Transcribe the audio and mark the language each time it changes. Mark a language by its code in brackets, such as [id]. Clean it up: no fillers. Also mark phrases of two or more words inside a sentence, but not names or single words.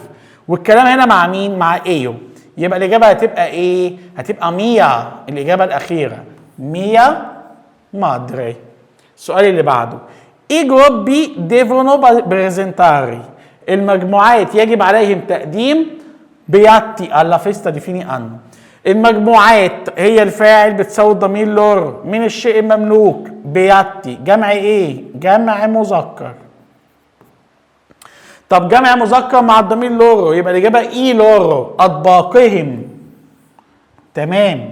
[ar] والكلام هنا مع مين؟ مع ايو. يبقى الاجابه هتبقى ايه؟ هتبقى ميا. الاجابه الاخيره [it] mia madre. [ar] السؤال اللي بعده [it] i gruppi devono presentare. [ar] المجموعات يجب عليهم تقديم [it] بياتي alla festa di fine anno. [ar] المجموعات هي الفاعل بتساوي الضمير لور. من الشيء المملوك؟ بياتي. جمع ايه؟ جمع مذكر. طب جمع مذكر مع الضمير لورو يبقى الاجابه [it] i loro [ar] اطباقهم. تمام.